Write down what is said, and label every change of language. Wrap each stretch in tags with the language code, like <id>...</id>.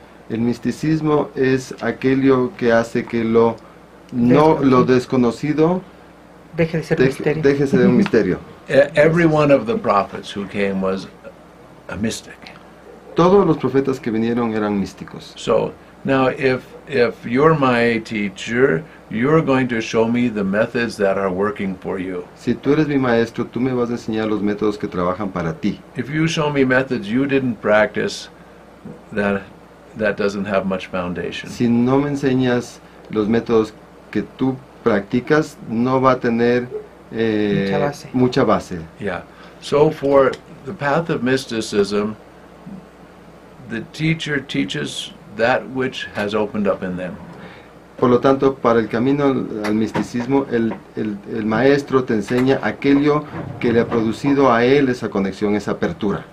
<es>El misticismo es aquello que hace que lo desconocido deje de ser un misterio. Deje de ser un misterio.</es> <en>Every one of the prophets who came was a mystic.</en> <es>Todos los profetas que vinieron eran místicos.</es> <en>So now, if you're my teacher, you're going to show me the methods that are working for you.</en> <es>Si tú eres mi maestro, tú me vas a enseñar los métodos que trabajan para ti.</es> <en>If you show me methods you didn't practice, that doesn't have much foundation.</en> <es>Si no me enseñas los métodos que tú practicas, no va a tener mucha base.</es> <en>Yeah. So for the path of mysticism, the teacher teaches that which has opened up in them.</en> <es>Por lo tanto, para el camino al misticismo, el maestro te enseña aquello que le ha producido a él esa conexión, esa apertura.</es>